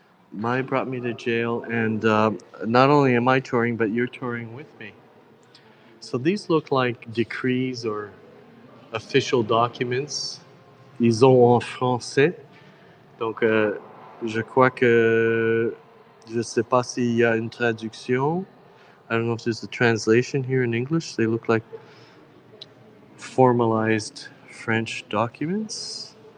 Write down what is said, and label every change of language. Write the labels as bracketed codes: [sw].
[en] Mai brought me to jail, and not only am I touring, but you're touring with me. So these look like decrees or official documents. [fr] Ils ont en français. Donc, je crois que je sais pas s'il y a une traduction. [en] I don't know if there's a translation here in English. They look like formalized French documents.